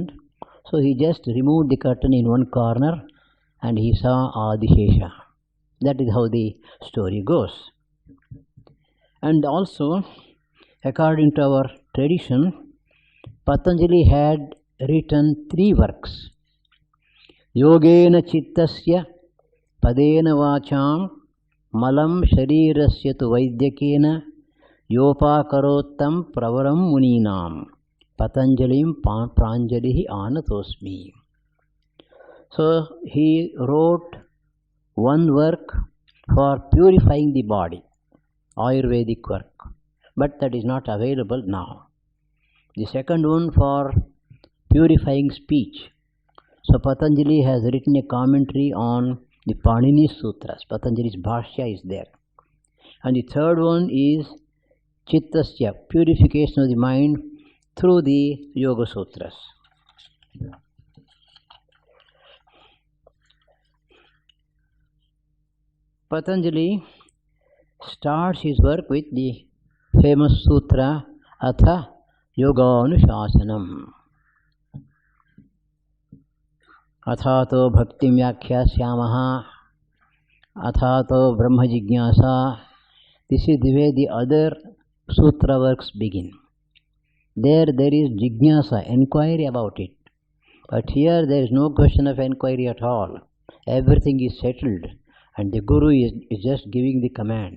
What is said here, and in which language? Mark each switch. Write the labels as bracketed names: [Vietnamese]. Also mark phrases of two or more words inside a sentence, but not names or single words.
[English] So he just removed the curtain in one corner and he saw Adishesha. That is how the story goes. And also, according to our tradition, Patanjali had written 3 works. [Sanskrit] योगेन चित्तस्य पदेन वाचां मलं शरीरस्य तु वैद्यकेन योऽपाकरोत्तं प्रवरं मुनीनां पतञ्जलिं प्राञ्जलिः आनतोऽस्मि. [English] So he wrote one work for purifying the body, Ayurvedic work, but that is not available now. The second one for purifying speech. So Patanjali has written a commentary on the Panini Sutras. Patanjali's Bhashya is there. And the third one is Chittasya, purification of the mind through the Yoga Sutras. Patanjali starts his work with the famous sutra [Sanskrit] अथ योग अनुशासनम्. अथातो भक्ति व्याख्यास्यामः अथातो ब्रह्म जिज्ञासा. [English] This is the way the other sutra works begin. There is jignasa, enquiry about it. But here there is no question of enquiry at all. Everything is settled and the Guru is just giving the command.